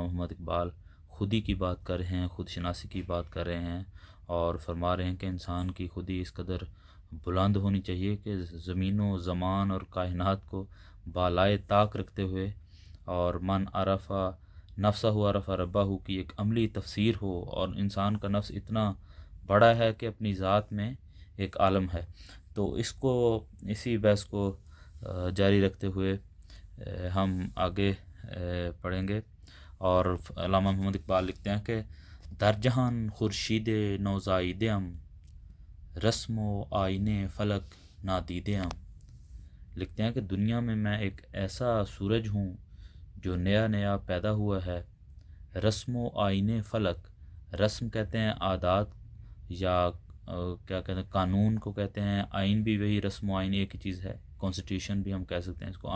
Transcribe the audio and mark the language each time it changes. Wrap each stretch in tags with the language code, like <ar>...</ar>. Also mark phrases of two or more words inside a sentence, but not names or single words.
<ur>محمد اقبال خودی کی بات کر رہے ہیں، خود شناسی کی بات کر رہے ہیں، اور فرما رہے ہیں کہ انسان کی خودی اس قدر بلند ہونی چاہیے کہ زمین و زمان اور کائنات کو بالائے طاق رکھتے ہوئے، اور</ur> <ar>من عرفہ نفسہ عرفہ ربہ</ar> <ur>کی ایک عملی تفسیر ہو، اور انسان کا نفس اتنا بڑا ہے کہ اپنی ذات میں ایک عالم ہے۔ تو اس کو، اسی بحث کو جاری رکھتے ہوئے ہم آگے پڑھیں گے۔ اور علامہ محمد اقبال لکھتے ہیں کہ</ur> <fa>در جہان خورشید نوزائیدہم، رسم و آئین فلک نادیدہم۔</fa> <ur>لکھتے ہیں کہ دنیا میں ایک ایسا سورج ہوں جو نیا نیا پیدا ہوا ہے،</ur> <fa>رسم و آئین فلک،</fa> <ur>رسم کہتے ہیں عادات یا کیا کہتے ہیں قانون کو کہتے ہیں، آئین بھی وہی رسم و آئین ایک ہی چیز ہے، کانسٹیٹیوشن بھی ہم کہہ سکتے ہیں اس کو۔</ur>